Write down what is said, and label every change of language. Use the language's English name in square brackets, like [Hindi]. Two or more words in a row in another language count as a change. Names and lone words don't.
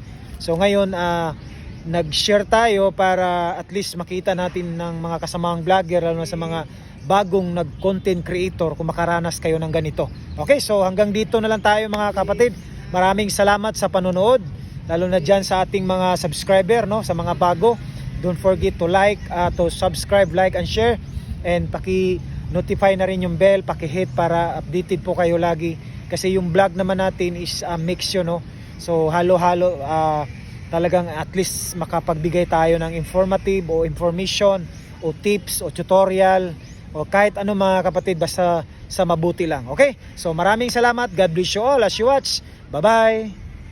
[Filipino] So ngayon nag-share tayo para [English] at least [Filipino] makita natin ng mga kasamang vlogger, lalo na sa mga bagong nag-content creator, kung makaranas kayo ng ganito. Okay, so hanggang dito na lang tayo, mga kapatid. Maraming salamat sa panonood, lalo na dyan sa ating mga subscriber, no, sa mga bago. [English] Don't forget to to subscribe, like and share, [Filipino] and paki-notify na rin yung bell, paki-hit para updated po kayo lagi, kasi yung vlog naman natin [English] is mix [Filipino] yun, no. So halo-halo, talagang [English] at least [Filipino] makapagbigay tayo ng informative o information o tips o tutorial o kahit ano, mga kapatid, basta sa mabuti lang. Okay? So maraming salamat. [English] God bless you all as you watch. Bye-bye.